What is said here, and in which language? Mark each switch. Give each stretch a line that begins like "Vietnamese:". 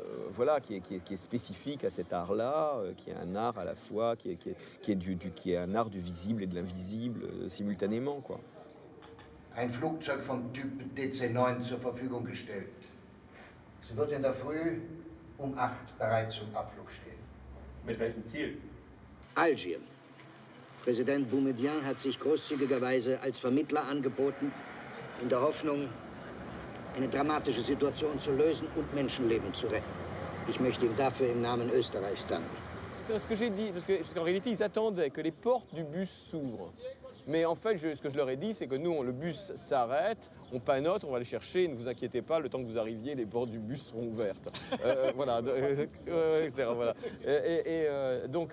French: Voilà, qui est spécifique à cet art-là, qui est un art à la fois, qui est un art du visible et de l'invisible simultanément, quoi.
German: Ein Flugzeug vom Typ DC-9 zur Verfügung gestellt. Sie wird in der Früh um 8 bereit zum Abflug stehen. Mit welchem Ziel? Algier. Präsident Boumediene hat sich großzügigerweise als Vermittler angeboten, in der Hoffnung, eine dramatische Situation zu lösen und Menschenleben zu retten. Ich möchte ihm dafür im Namen Österreichs danken.
French: C'est ce que j'ai dit, parce qu'en réalité, ils attendaient que les portes du bus s'ouvrent. Mais en fait, ce que je leur ai dit, c'est que nous, le bus s'arrête, on panote, on va les chercher, ne vous inquiétez pas, le temps que vous arriviez, les portes du bus seront ouvertes. Voilà, etc. Voilà. Donc